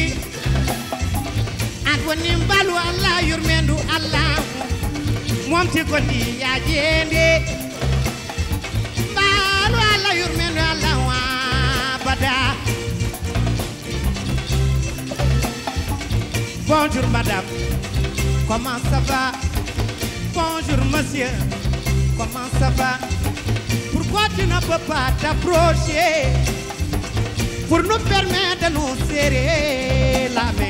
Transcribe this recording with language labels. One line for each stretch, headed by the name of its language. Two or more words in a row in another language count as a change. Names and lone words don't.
Fula: an woni balu Allah yurmendu Allah momti gondi ya jende balu Allah yurmendu Allah wa bada.
French: Bonjour madame, comment ça va? Bonjour monsieur, comment ça va? Pourquoi tu ne peux pas t'approcher pour nous permettre de nous serrer la main?